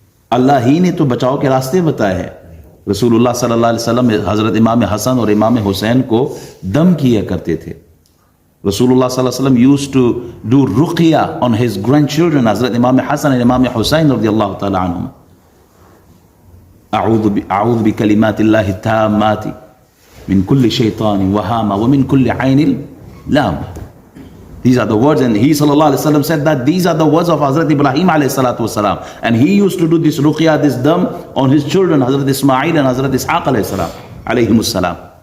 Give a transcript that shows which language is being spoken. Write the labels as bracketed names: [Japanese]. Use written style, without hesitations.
[Urdu] اللہ ہی نے تو بچاؤ کے راستے بتائے ہیں. رسول اللہ صلی اللہ علیہ وسلم حضرت امام حسن اور امام حسین کو دم کیا کرتے تھے. [English] رسول اللہ صلی اللہ علیہ وسلم used to do رقیہ on his grandchildren. [Urdu] حضرت امام حسن اور امام حسین رضی اللہ تعالی عنہم. [Arabic] اعوذ بکلمات اللہ التامات من كل شيطان وهامة ومن كل عين لامة. [English] These are the words, and he sallallahu alaihi wasallam said that these are the words of Hazrat Ibrahim alayhi salatu wasalam, and he used to do this ruqya, this dam on his children, Hazrat Ismail and Hazrat Ishaq alayhi salam alayhimus salam.